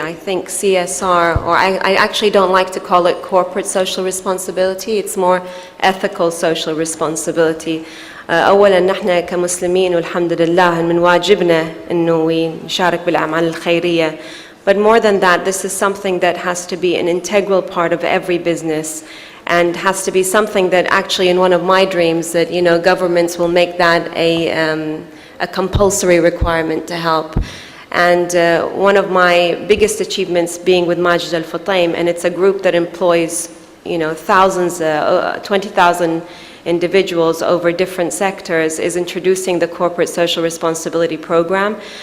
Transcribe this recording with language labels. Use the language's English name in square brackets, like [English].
[English] I think CSR, or I actually don't like to call it corporate social responsibility, it's more ethical social responsibility. [Arabic] أولاً نحن كمسلمين والحمد لله من واجبنا إنه نشارك بالأعمال الخيرية. [English] But more than that, this is something that has to be an integral part of every business, and has to be something that actually, in one of my dreams, that governments will make that a compulsory requirement to help. And one of my biggest achievements being with Majid Al-Fataim, and it's a group that employs thousands, 20,000 individuals over different sectors, is introducing the Corporate Social Responsibility Program.